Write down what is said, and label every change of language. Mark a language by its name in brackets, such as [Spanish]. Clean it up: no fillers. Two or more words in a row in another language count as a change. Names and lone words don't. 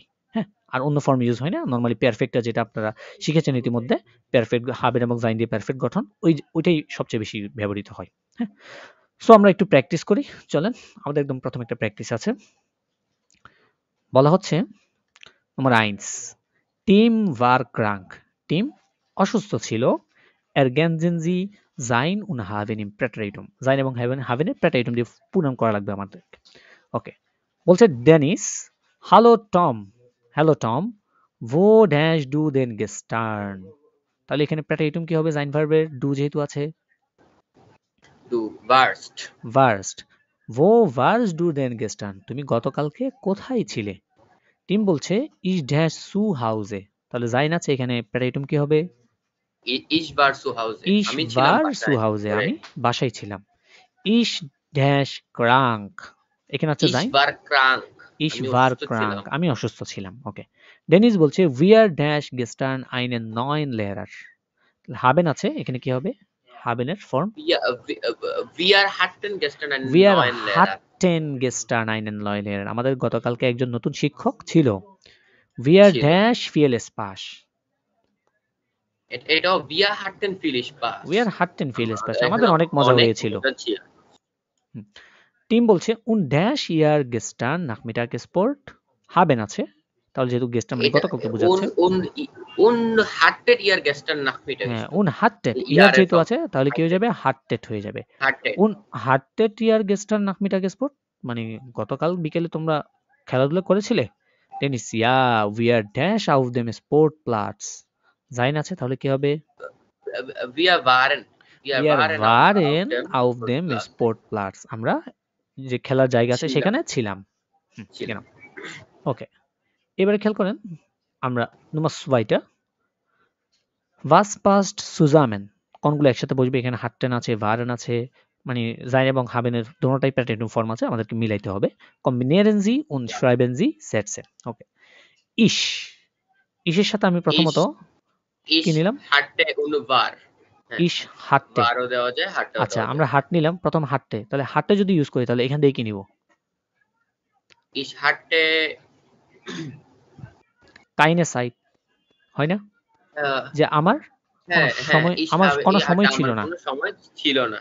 [Bangla] হ্যাঁ, আর অন্য ফর্ম ইউজ হয় না। নর্মালি পারফেক্টটা যেটা আপনারা শিখেছেন ইতিমধ্যে, পারফেক্ট হাবেন এবং জাইন দিয়ে পারফেক্ট গঠন, ওইটাই সবচেয়ে বেশি ব্যবহৃত হয়। হ্যাঁ, সো আমরা একটু প্র্যাকটিস করি। চলেন, আমাদের একদম প্রথম একটা প্র্যাকটিস আছে। বলা হচ্ছে [German] Nummer 1. Team war krank. [Bangla] Team অসুস্থ ছিল। [German] Ergänzen Sie sein und haben im Präteritum. [Bangla] Sein এবং haben এর Präteritum দিয়ে পূরণ করা লাগবে আমাদের। ওকে। বলছে ডেনিস, হ্যালো টম, হ্যালো টম, [German] wo dash du denn gestern? [Bangla] তাহলে এখানে Präteritum কি হবে sein verb এর do যেহেতু আছে? [German] Du warst. Warst. Wo warst du denn gestern? [Bangla] তুমি গতকালকে কোথায় ছিলে? টিম বলছে [German] ich dash zu Hause. [Bangla] তাহলে sein আছে এখানে Präteritum কি হবে? [German] Ich war zu Hause. Ich [Bangla] আমি ছিলাম [German] war zu [Bangla] বাসায়। [German] Hause. আমি [English] Correct. [Bangla] বাসায় ছিলাম। [German] Ich dash krank. [Bangla] এখানে আছে [German] Ich sein? war krank. Ich [Bangla] আমি [German] war [Bangla] অসুস্থ ছিলাম। [German] krank. [Bangla] আমি অসুস্থ ছিলাম। ওকে। ডেনিস বলছে [German] wir dash gestern einen neuen Lehrer. [Bangla] haben আছে এখানে কি হবে? haben এর ফর্ম [German] Wir hatten gestern einen wir neuen Lehrer. hatten gestern einen neuen Lehrer. [Bangla] আমাদের গতকালকে একজন নতুন শিক্ষক ছিল। [German] wir [Bangla] ছিল। [German] dash viel Spaß. এটাও wir hatten viel Spaß. wir hatten viel Spaß. [Bangla] আমাদের আমাদের এখানে অনেক মজা অনেক হয়েছিল। মজা ছিল। [German] টিম বলছে und dash ihr gestern Nachmittag Sport haben আছে। [Bangla] তাহলে যেহেতু gestern মানে এটা গতকালকে বোঝাচ্ছে। [German] und hattet ihr gestern Nachmittag [Bangla] হ্যাঁ, [German] Sport? und hattet [Bangla] ইয়ার ইয়ার এর যেহেতু form। আছে তাহলে কি হয়ে যাবে? hattet হয়ে যাবে। [German] Hattet. und hattet ihr gestern Nachmittag Sport? [Bangla] মানে গতকাল বিকেলে তোমরা খেলাধুলা করেছিলে? [German] টেনিস ja, wir dash auf dem Sportplatz. [Bangla] sein আছে তাহলে কি হবে? [German] Wir waren wir auf waren dem auf dem Sportplatz। Sportplatz. [Bangla] আমরা যে খেলার জায়গা আছে ছিলাম। সেখানে ছিলাম। ঠিক ছিলাম। না? ওকে। এবারে খেয়াল করেন আমরা Nummer 2টা [German] was passt zusammen [Bangla] কোনগুলো একসাথে বসবে এখানে hatten আছে waren আছে মানে sein এবং haben এর দোনোটাই প্যাটার্ন ফর্ম আছে আমাদেরকে মিলাইতে হবে [German] kombinieren Sie und schreiben Sie Sätze [Bangla] ওকে ich ich এর সাথে আমি প্রথমত কি নিলাম [German] hatte und war। হ্যাঁ, ich hatte [Bangla] warও দেওয়া যায়, hatteও আচ্ছা দেওয়া আমরা যায়। হাট নিলাম প্রথম hatte তাহলে hatte যদি ইউজ করি তাহলে এখান থেকে কি নিব [German] Ich hatte keine Zeit হয় না আহ, [Bangla] যে আমার কোনো হ্যাঁ, সময় [German] ich [Bangla] আমার [German] habe [Bangla] কোনো সময় আমার ছিল না কোনো সময় ছিল না।